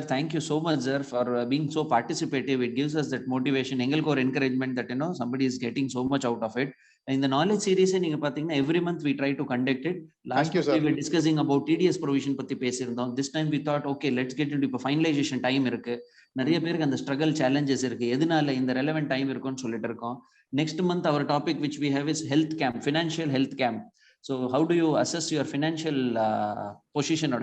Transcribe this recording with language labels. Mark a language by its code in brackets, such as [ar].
[en] Thank you so much, sir, for being so participative. It gives us that motivation, or encouragement that somebody is getting so much out of it. In the knowledge series, every month we try to conduct it. Last month we were discussing about TDS provision. This time we thought, okay, let's get into finalization time. [ta] நிறைய பேருக்கு அந்த struggle challenges இருக்கு. எதனால இந்த relevant time இருக்குன்னு சொல்லிட்டு இருக்கோம். [en] Next month our topic which we have is health camp, financial health camp. So how do you assess your financial position?